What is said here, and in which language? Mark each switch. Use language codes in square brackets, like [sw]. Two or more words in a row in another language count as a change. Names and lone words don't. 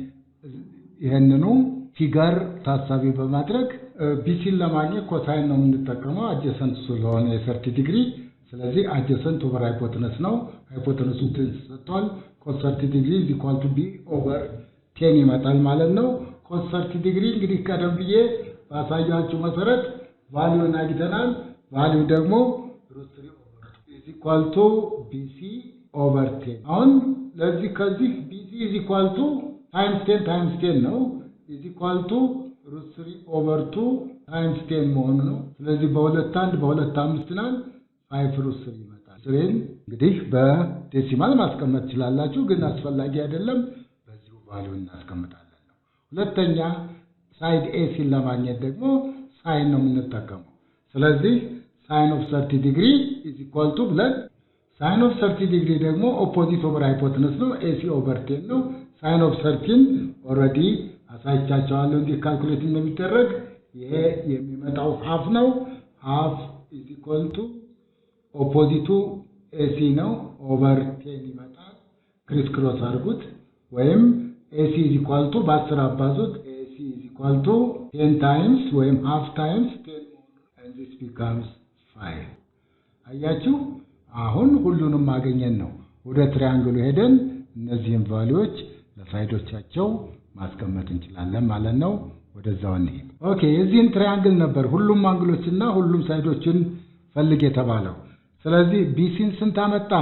[am] ይሄንኑ ፊገር ታሳቢ በማድረግ ቢሲን ለማግኘት ኮሳይን ነው የምንጠቀመው አጀሰንት ስለሆነ የ30 ዲግሪ። ስለዚህ [en] adjacent over hypotenuse [am] ነው። ሃይፖተነሱ ተሰጥቷል። [en] cos 30 degree is equal to b over 10 [am] ይመጣል ማለት ነው። [en] cos 30 degree [am] እንግዲህ ቀደም ብዬ ባሳያችሁ መሰረት ቫልዩን አግኝተናል። ቫልዩ ደግሞ [en] √3 over 2 is equal to bc over 10። [am] አሁን ለዚህ ከዚህ [en] bc is equal to times 10 times 10 ነው is equal to √3 over 2 times 10 [am] መሆኑ ነው። ስለዚህ በሁለት አንድ በሁለት አምስት ናል 5√3 ይመጣል። ስለዚህ እንግዲህ በዴሲማል ማስቀመጥ ትችላላችሁ፣ ግን አስፈላጊ አይደለም። በዚሁ ቫልዩ እናስቀምጣለን ነው። ሁለተኛ [en] side AC [am] ለማግኘት ደግሞ ሳይን ነው የምንጠቀመው። ስለዚህ [en] sine of 30 degree is equal to [am] ብለን [en] sine of 30 degree [am] ደግሞ [en] opposite over hypotenuse [am] ነው። [en] AC over 10 [am] ነው። [en] sine of 13 [am] ኦልሬዲ አሳይቻቸዋለሁ እንዴት ካልኩሌት እንደሚደረግ። ይሄ የሚመጣው ሃፍ ነው። [en] half is equal to [am] ኦፖዚቱ ኤሲ ነው ኦቨር 10 ይመጣል። [en] criss cross [am] አድርጉት ወይም [en] AC is equal to [am] በ10 አባዙት [en] AC is equal to 10 times [am] ወይም [en] half times 10 and this becomes 5። [am] አያችሁ አሁን ሁሉንም ማግኘት ነው። ወደ ትሪያንግሉ ሄደን እነዚህን ቫልዩዎች ለሳይዶቻቸው ማስቀመጥ እንችላለን ማለት ነው። ወደዛው እንሂድ። ኦኬ የዚህን ትሪያንግል ነበር ሁሉም አንግሎችና ሁሉም ሳይዶችን ፈልግ የተባለው። ስለዚህ ቢሲን ስንት አመጣን?